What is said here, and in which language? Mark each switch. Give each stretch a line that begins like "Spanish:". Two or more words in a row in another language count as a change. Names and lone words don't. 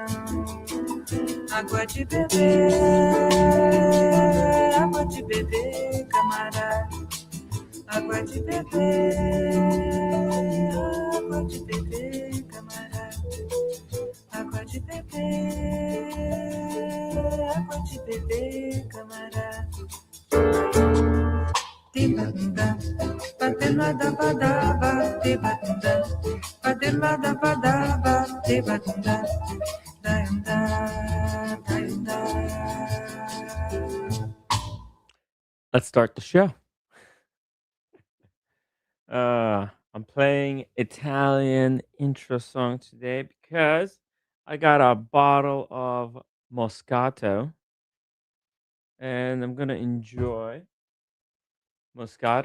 Portuguese: Água de beber, camarada. Água de beber, camarada. Água de beber, camarada. Debadunda, badelada, badaba, debadunda, badelada, badaba, debadunda, daiunda, daiunda.
English: Let's start the show. I'm playing Italian intro song today because I got a bottle of Moscato and I'm gonna enjoy Moscato.